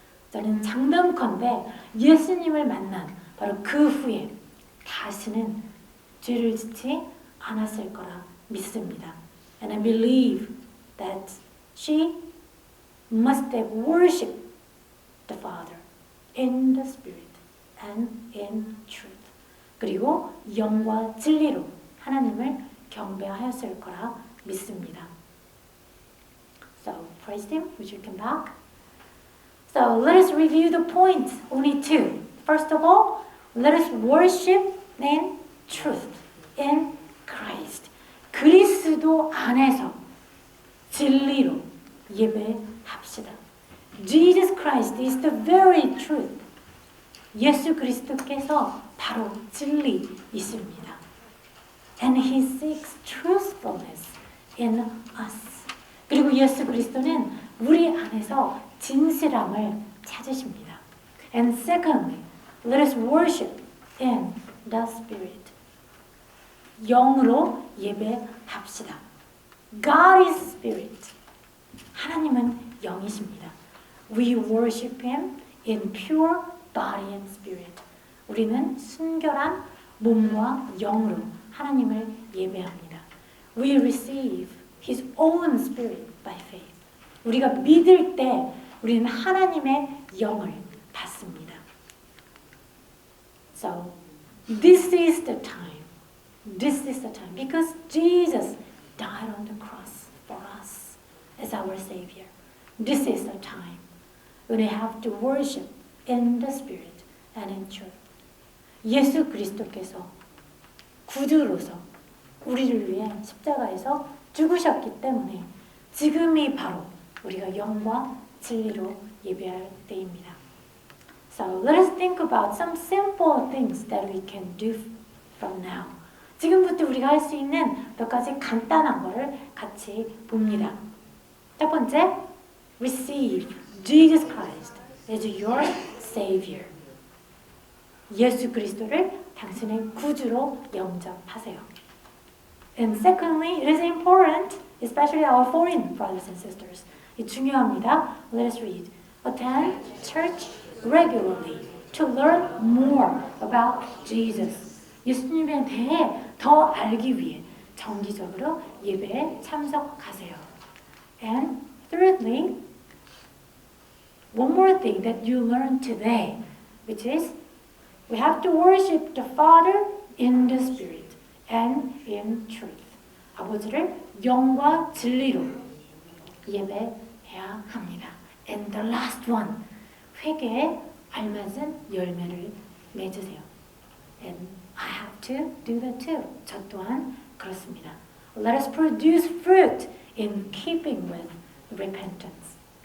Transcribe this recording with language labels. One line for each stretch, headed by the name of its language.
Korean: 저는 장담컨대 예수님을 만난 바로 그 후에 다시는 죄를 짓지 않았을 거라 믿습니다.
English: And I believe that she must have worshipped the Father in the Spirit and in truth.
Korean: 그리고 영과 진리로 하나님을 경배하였을 거라 믿습니다.
English: So, praise Him. Would you come back? So, let us review the points. Only two. First of all, let us worship in truth, in Christ.
Korean: 그리스도 안에서 진리로 예배합시다.
English: Jesus Christ is the very truth.
Korean: 예수 그리스도께서 바로 진리이십니다.
English: And He seeks truthfulness in us.
Korean: 그리고 예수 그리스도는 우리 안에서 진실함을 찾으십니다.
English: And secondly, let us worship in the Spirit.
Korean: 영으로 예배합시다.
English: God is Spirit.
Korean: 하나님은 영이십니다.
English: We worship Him in pure body and spirit.
Korean: 우리는 순결한 몸과 영으로 하나님을 예배합니다.
English: We receive His own Spirit by faith.
Korean: 우리가 믿을 때 우리는 하나님의 영을 받습니다.
English: So, this is the time. This is the time. Because Jesus died on the cross for us as our Savior. This is the time when we have to worship in the Spirit and in truth.
Korean: 예수 그리스도께서 구주로서 우리를 위해 십자가에서 죽으셨기 때문에 지금이 바로 우리가 영과 진리로 예배할 때입니다.
English: So let us think about some simple things that we can do from now.
Korean: 지금부터 우리가 할 수 있는 몇 가지 간단한 거를 같이 봅니다. 첫 번째,
English: receive Jesus Christ as your Savior.
Korean: 예수 그리스도를 당신의 구주로 영접하세요.
English: And secondly, it is important, especially our foreign brothers and sisters.
Korean: 이 중요합니다.
English: Let us read. Attend church regularly to learn more about Jesus.
Korean: 예수님에 대해 더 알기 위해 정기적으로 예배에 참석하세요.
English: And thirdly, one more thing that you learn today, which is we have to worship the Father in the Spirit and in truth.
Korean: 아버지를 영과 진리로 예배해야 합니다.
English: And the last one,
Korean: 회개에 알맞은 열매를 맺으세요.
English: And I have to do that too.
Korean: 저 또한 그렇습니다.
English: Let us produce fruit in keeping with repentance.